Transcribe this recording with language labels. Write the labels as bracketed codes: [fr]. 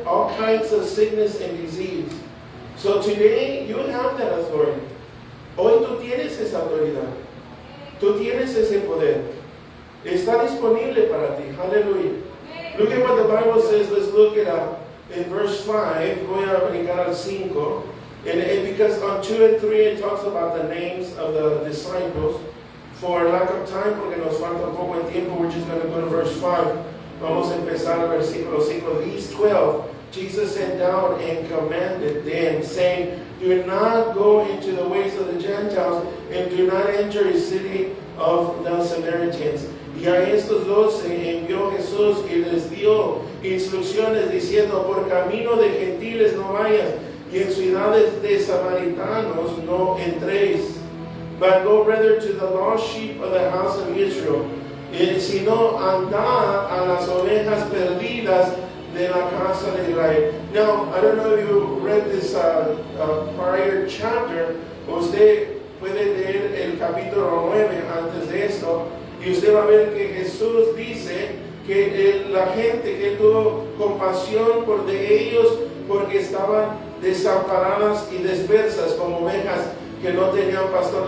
[en] All kinds of sickness and disease. So today you have that authority. [es] Hoy tú tienes esa autoridad. Tú tienes ese poder. Está disponible para ti. Hallelujah. [en] Look at what the Bible says. Let's look it up. In verse 5, [es] voy a brincar al 5. [en] And because on 2 and 3 it talks about the names of the disciples. For lack of time, [es] porque nos falta un poco de tiempo, [en] we're just going to go to verse 5. [es] Vamos a empezar el versículo 5. [en] These 12, Jesus sent down and commanded them, saying, do not go into the ways of the Gentiles, and do not enter the city of the Samaritans. [es] Y a estos 12 envió Jesús y les dio instrucciones diciendo, por camino de gentiles no vayas, y en ciudades de samaritanos no entréis, [en] but go rather to the lost sheep of the house of Israel. [es] Sino andad a las ovejas perdidas de la casa de Israel. [en] Now, I don't know if you read this prior chapter. [es] Usted puede leer el capítulo 9 antes de esto, y usted va a ver que Jesús dice que la gente que tuvo compasión por de ellos porque estaban desamparadas y dispersas como ovejas que no tenían pastor.